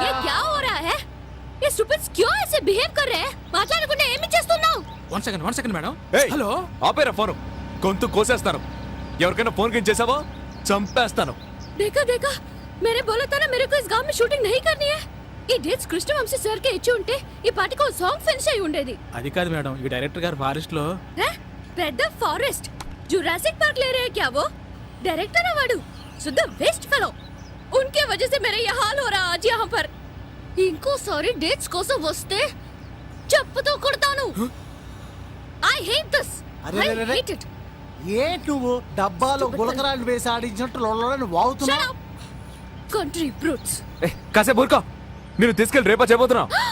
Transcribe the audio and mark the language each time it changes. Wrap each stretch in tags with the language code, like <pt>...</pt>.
<hi>ये क्या हो रहा है? ये स्टूपिड्स क्यों ऐसे बिहेव कर रहे हैं?</hi> <te>మాట్లాడకుండా ఏమి చేస్తున్నావు? One second madam. ఏయ్, హలో. ఆపేరా ఫోను. గొంతు కోసేస్తాను. ఎవరికైనా ఫోన్ కింద చేసావో చంపేస్తాను.</te> <hi>देखा देखा, मैंने बोला था ना मेरे को इस गांव में शूटिंग नहीं करनी है.</hi> <te>ఈ డేట్స్ కృష్ణవంశీ సార్ కి ఇచ్చి ఉంటే ఈ పాటికి సాంగ్ ఫినిష్ అయి ఉండేది. అది కాదు మేడం, ఈ డైరెక్టర్ గారు ఫారెస్ట్ లో. పెద్ద ఫారెస్ట్</te> <hi>जुरासिक पार्क ले रहे हैं क्या वो? डायरेक्टर है वाडू, शुद्ध वेस्ट फेलो. उनके वजह से मेरा ये हाल हो रहा आज यहाँ पर. इनको सारी डेट्स</hi> <te>కోసం వస్తే చెప్పుతో కొడతాను.</te> <en>I hate this.</en> <te>అరే,</te> <en>I</en> <te>అరే, అరే.</te> <en>hate it.</en> <te>ఏంటి నువ్వు డబ్బాలో గులకరాలు వేసి ఆడించినట్టు లొల్లని వాగుతున్నా?</te> <en>Shut up. Country brutes.</en> <te>కాసేపు ఊరుకో. నేను తీసుకెళ్ళి రేపా చేయబోతున్నా.</te>